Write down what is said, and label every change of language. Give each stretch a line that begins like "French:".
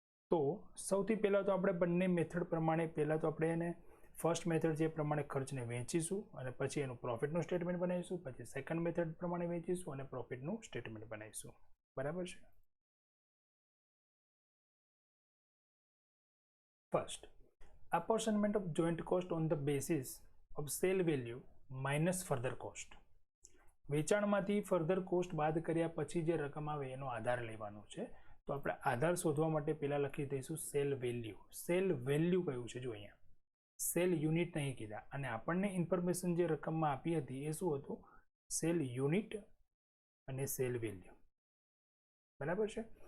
Gujarati: તો સૌથી પહેલાં તો આપણે બંને મેથડ પ્રમાણે પહેલાં તો આપણે એને ફર્સ્ટ મેથડ જે પ્રમાણે ખર્ચને વેચીશું અને પછી એનું પ્રોફિટનું સ્ટેટમેન્ટ બનાવીશું, પછી સેકન્ડ મેથડ પ્રમાણે વેચીશું અને પ્રોફિટનું સ્ટેટમેન્ટ બનાવીશું, બરાબર છે।
English: First, apportionment of joint cost on the basis of sale value minus further cost।
Gujarati: વેચાણમાંથી further cost બાદ કર્યા પછી જે રકમ આવે એનો આધાર લેવાનો છે। તો આપણે આધાર શોધવા માટે પહેલા લખી દઈશું સેલ વેલ્યુ। સેલ વેલ્યુ કયું છે જો અહીંયા સેલ યુનિટ નહીં કીધા, અને આપણને ઇન્ફોર્મેશન જે રકમમાં આપી હતી એ શું હતું, સેલ યુનિટ અને સેલ વેલ્યુ, બરાબર છે।